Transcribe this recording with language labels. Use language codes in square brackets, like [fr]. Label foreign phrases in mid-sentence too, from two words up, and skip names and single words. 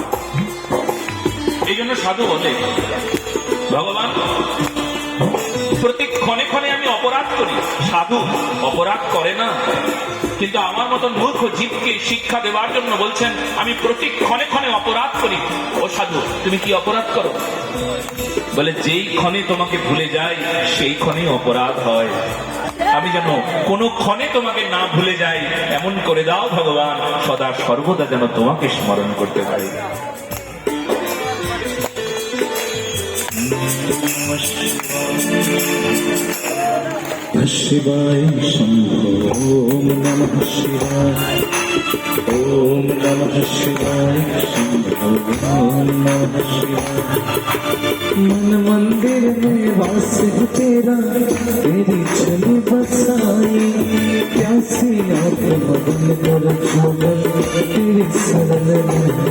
[bn] এই জন্য সাধু বলে, ভগবান প্রতি ক্ষণে ক্ষণে আমি অপরাধ করি, সাধু অপরাধ করে না, কিন্তু আমার মতন মূর্খ জীবকে শিক্ষা দেওয়ার জন্য বলছেন আমি প্রতি ক্ষণে ক্ষণে অপরাধ করি। ও সাধু, তুমি কি অপরাধ করো? বলে, যেই ক্ষণে তোমাকে ভুলে যাই সেই ক্ষণেই অপরাধ হয়। আমি যেন কোনো ক্ষণে তোমাকে না ভুলে যাই এমন করে দাও ভগবান, সদা সর্বদা যেন তোমাকে স্মরণ করতে পারি। [sa] शिवाय शंभो ओम नमः शिवाय। ओम नमः शिवाय शंभो ओम नमः शिवाय। [hi] मन मंदिर में वास है तेरा, तेरी छवि बसाई। प्यासी आंख मगन कर झूमर तेरी शरण में।